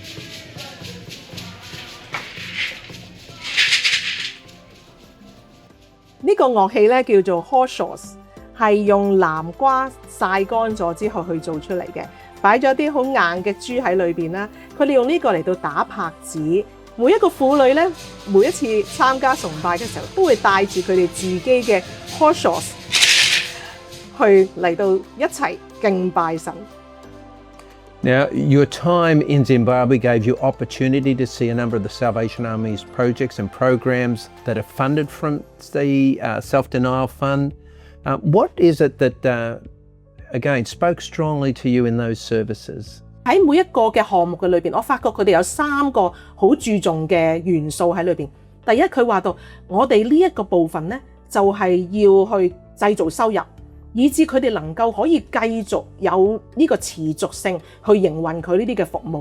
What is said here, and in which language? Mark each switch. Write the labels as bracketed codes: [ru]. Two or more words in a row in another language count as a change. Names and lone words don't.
[yue] 呢個樂器咧叫做 Horshaws， 係用南瓜曬乾咗之後去做出嚟嘅，擺咗啲好硬嘅珠喺裏邊啦。佢哋用呢個嚟到打拍子。每一個婦女咧，每一次參加崇拜嘅時候，都會帶住佢哋自己嘅 Horshaws 去嚟到一齊敬拜神。 [en] Now, your time in Zimbabwe gave you opportunity to see a number of the Salvation Army's projects and programs that are funded from the Self-Denial Fund. What is it that, again, spoke strongly to you in those services? [yue] 喺每一個嘅項目嘅裏邊，我發覺佢哋有3個好注重嘅元素喺裏邊。第一，佢話到我哋呢一個部分咧，就係要去製造收入，以至佢哋能夠可以繼續有呢個持續性去營運佢呢啲嘅服務。